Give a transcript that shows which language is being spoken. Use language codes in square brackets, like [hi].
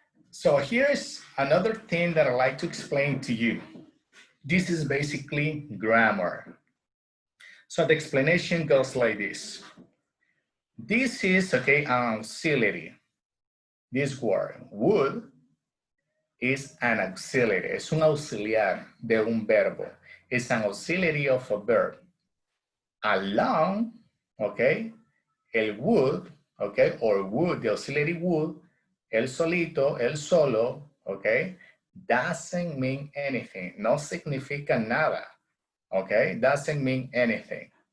[en] So here's another thing that I'd like to explain to you. This is basically grammar. So the explanation goes like this. This is, okay, auxiliary. This word, would, is an auxiliary. [es] Es un auxiliar de un verbo. [en] It's an auxiliary of a verb. Along, okay, el would, okay, or would, the auxiliary would, [es] el solito, el solo, [en] okay, doesn't mean anything. [es] No significa nada, okay, [en] doesn't mean anything.